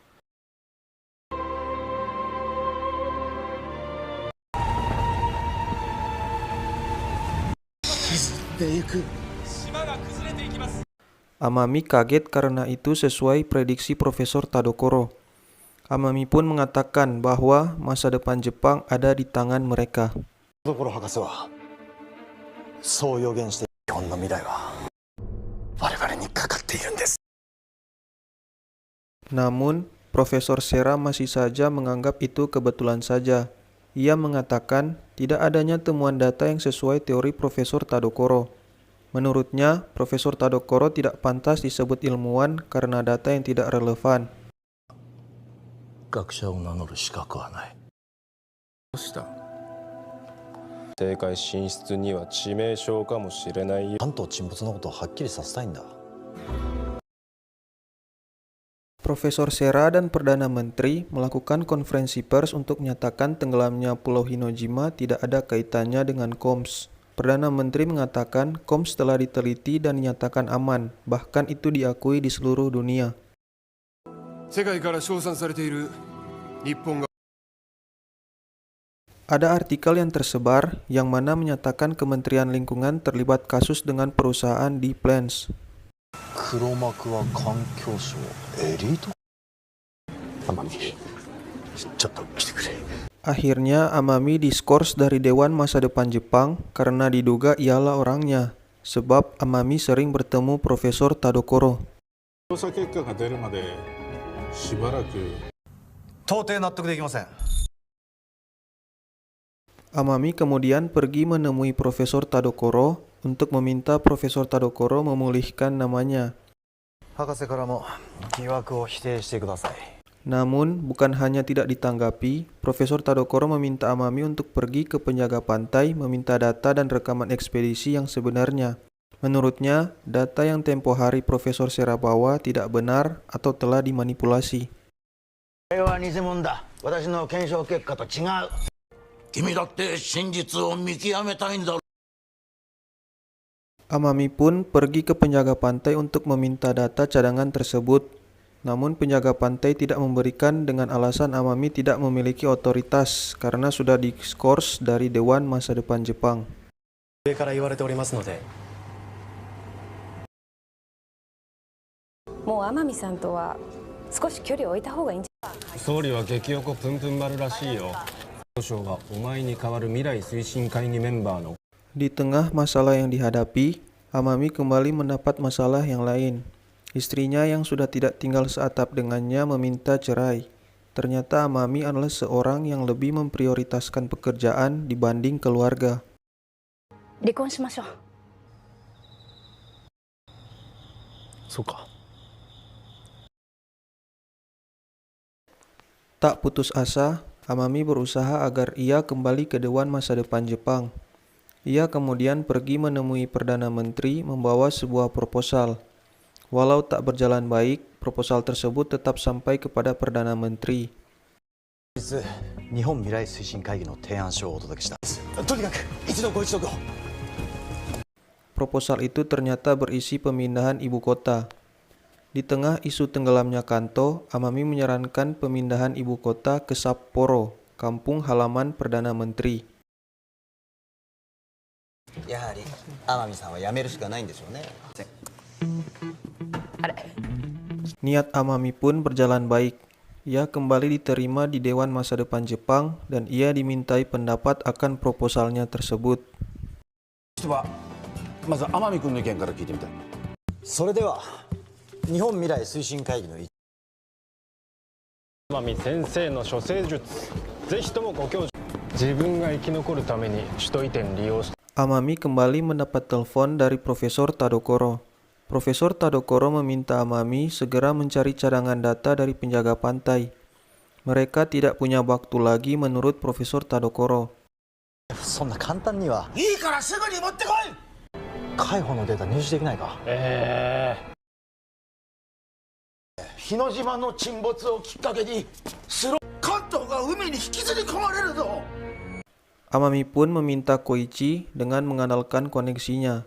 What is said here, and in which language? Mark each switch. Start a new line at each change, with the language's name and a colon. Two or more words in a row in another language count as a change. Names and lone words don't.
Indonesian: Amami kaget karena itu sesuai prediksi Profesor Tadokoro. Amami pun mengatakan bahwa masa depan Jepang ada di tangan mereka.
Japanese: 田所博士はそう予言して日本の未来は我々にかかっているんです
Indonesian: Namun, Profesor Sera masih saja menganggap itu kebetulan saja. Ia mengatakan tidak adanya temuan data yang sesuai teori Profesor Tadokoro. Menurutnya, Profesor Tadokoro tidak pantas disebut ilmuwan karena data yang tidak relevan.
Japanese: 学者を名乗る資格はないどうした政界進出には致命傷かもしれないよ。関東沈没のことをはっきりさせたいんだ
Indonesian: Profesor Sera dan Perdana Menteri melakukan konferensi pers untuk menyatakan tenggelamnya Pulau Hinojima tidak ada kaitannya dengan KOMS. Perdana Menteri mengatakan KOMS telah diteliti dan dinyatakan aman, bahkan itu diakui di seluruh dunia.
Japanese: 世界から称賛されている日本が
Indonesian: Ada artikel yang tersebar yang mana menyatakan Kementerian Lingkungan terlibat kasus dengan perusahaan di Plans.
Japanese: 黒幕は環境省エリート天海ちょっと来てくれ
Indonesian: Akhirnya Amami diskors dari Dewan Masa Depan Jepang karena diduga ialah orangnya, sebab Amami sering bertemu Profesor Tadokoro.
Japanese: 調査結果が出るまでしばらく到底納得できません
Indonesian: Amami kemudian pergi menemui Profesor Tadokoro untuk meminta Profesor Tadokoro memulihkan namanya.
Japanese: 博士からも疑惑を否定してください
Indonesian: Namun, bukan hanya tidak ditanggapi, Profesor Tadokoro meminta Amami untuk pergi ke penjaga pantai meminta data dan rekaman ekspedisi yang sebenarnya. Menurutnya, data yang tempo hari Profesor Sera bawa tidak benar atau telah dimanipulasi.
Japanese: これは偽物だ。私の検証結果と違う。君だって真実を見極めたいんだろう。
Indonesian: Amami pun pergi ke penjaga pantai untuk meminta data cadangan tersebut. Namun penjaga pantai tidak memberikan dengan alasan Amami tidak memiliki otoritas karena sudah diskors dari Dewan Masa Depan Jepang.
Japanese: 上から言われておりますので。もう天海さんとは少し距離を置いた方がいいんじゃ。総理は激横プンプン丸らしいよ。省はお前に代わる未来推進会議メンバーの。
Indonesian: Di tengah masalah yang dihadapi, Amami kembali mendapat masalah yang lain. Istrinya yang sudah tidak tinggal seatap dengannya meminta cerai. Ternyata Amami adalah seorang yang lebih memprioritaskan pekerjaan dibanding keluarga.
Japanese: 離婚しましょう。そうか。
Indonesian: Tak putus asa, Amami berusaha agar ia kembali ke Dewan Masa Depan Jepang. Ia kemudian pergi menemui Perdana Menteri membawa sebuah proposal. Walau tak berjalan baik, proposal tersebut tetap sampai kepada Perdana Menteri.
Japanese: 日本未来推進会議の提案書をお届けした。とにかく一度ご一読を。
Indonesian: Proposal itu ternyata berisi pemindahan ibu kota. Di tengah isu tenggelamnya Kanto, Amami menyarankan pemindahan ibu kota ke Sapporo, kampung halaman Perdana Menteri.
Japanese: やはり天海さんは辞めるしかないんでしょうね。
Indonesian: Niat Amami pun berjalan baik. Ia kembali diterima di Dewan Masa Depan Jepang dan ia dimintai pendapat akan proposalnya tersebut.
Japanese: まず天海君の意見から聞いてみたい。それでは日本未来推進会議の天海先生の処世術、ぜひともご教授。自分が生き残るために首都移転利用して。
Indonesian: Amami kembali mendapat telepon dari Profesor Tadokoro. Profesor Tadokoro meminta Amami segera mencari cadangan data dari penjaga pantai. Mereka tidak punya waktu lagi menurut Profesor Tadokoro.
Japanese: そんな簡単には。いいからすぐに持ってこい。海保のデータ入手できないか。日之島の沈没をきっかけに関東が海に引きずり込まれるぞ。
Indonesian: Amami pun meminta Koichi dengan mengandalkan koneksinya.